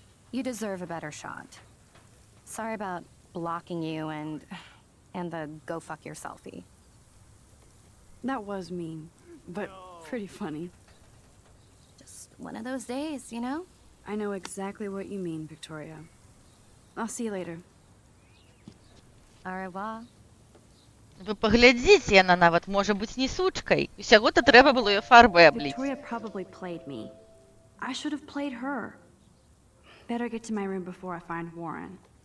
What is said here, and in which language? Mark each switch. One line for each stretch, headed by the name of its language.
English: You deserve a better shot. Sorry about blocking you and the go fuck your selfie. That was mean, but pretty funny. Just one of those days, you know? I know exactly what you mean, Victoria. I'll see you later.
French: Au revoir.
Belarusian: Вы паглядзіце, яна нават можа быць не сучкай. Усяго-то трэба было яе фарбай абліць.
English: Victoria probably played me. I should have played her. Better get to my room before I find Warren.